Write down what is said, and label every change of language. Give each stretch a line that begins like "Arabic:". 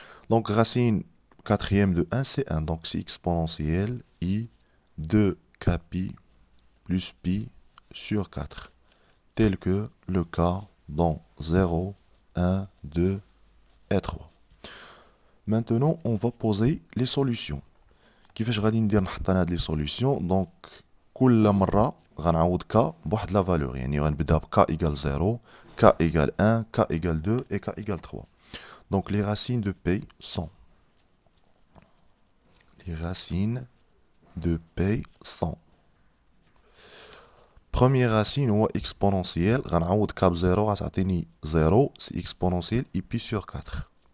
French: Donc racine quatrième de 1, c'est 1, donc c'est exponentielle i 2k pi plus pi sur 4, tel que le cas dans 0, 1, 2 et 3. Maintenant, on va poser les solutions.
Arabic: كيفاش غادي ندير نحط انا هاد لي سوليوشن؟ دونك كل مره غنعوض ك بواحد لا فالور، يعني غنبدا ب
French: k égale 0, k égale 1, k égale 2 et k égale 3. Donc les racines de P sont première racine هو exponentielle,
Arabic: غنعوض k ب 0 غتعطيني 0,
French: c'est exponentielle et pi sur 4.